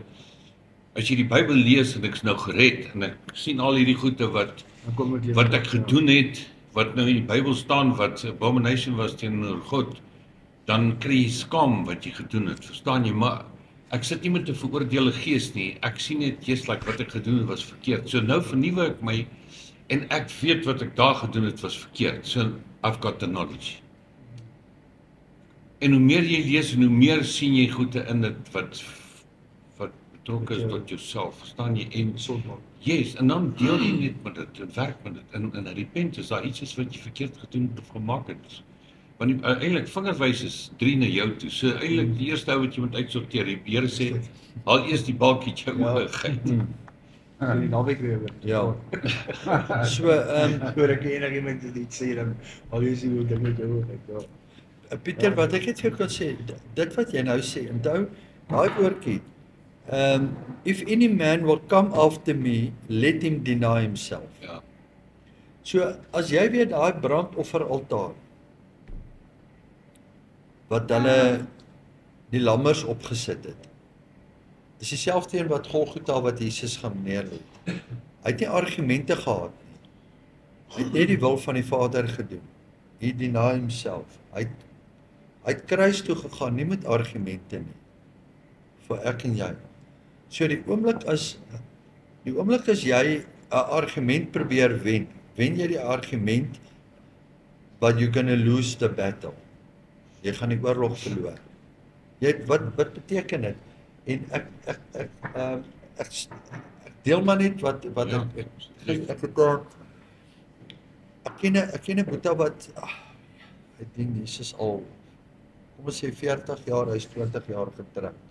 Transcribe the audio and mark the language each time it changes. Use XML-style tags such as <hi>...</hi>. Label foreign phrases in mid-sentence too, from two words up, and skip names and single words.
<af>As jy die Bybel lees en ek's nou gered en ek sien al hierdie goede wat ek gedoen het, wat nou in die Bybel staan, wat abomination was teenoor God, dan kry jy skaam wat jy gedoen het, verstaan jy? Maar ek sit nie met 'n veroordeelde gees nie, ek sien net</af> <en>just like</en> <af>wat ek gedoen het was verkeerd. So nou vernuwe ek my en ek weet wat ek daar gedoen het was verkeerd.</af> <en>So I've got the knowledge.</en> <af>En hoe meer jy lees en hoe meer sien jy goede in dit wat betrokke is tot jouself, verstaan jy? En yes, en dan deel jy net met dit en werk met dit. En repent is daar iets is wat jy verkeerd gedoen het of gemaak het. Want eintlik vingerwys is 3 na jou toe. So eintlik die eerste ou wat jy moet uitsorteer. Die Here sê, haal eers die balkie uit jou oë uit. Die naweek weer. Ja. So, Hoor ek enigiemand iets sê dan al jy sien hoe dit met jou uit. Pieter, wat ek net vir jou kan sê, dit wat jy nou sê, onthou, daai woordjie,</af> <en>if any man will come after me, let him deny himself.</en> <af>Ja. So, as jy weet daai brandofferaltaar, wat hulle die lammers opgesit het, is dieselfde een wat Golgotha wat Jesus gaan neerlê. Hy het nie argumente gehad nie. Hy het net die wil van die Vader gedoen.</af> <en>He deny himself.</en> <af>Hy het kruis toe gegaan, nie met argumente nie. Vir ek en jy. So die oomblik as jy 'n argument probeer wen jy die argument,</af> <en>but you're gonna lose the battle.</en> <af>Jy gaan die oorlog verloor. Wat beteken dit? En ek deel maar net wat ek ken 'n boeta wat ek dink Jesus al kom ons sê 40 jaar, hy is 20 jaar getroud.</af>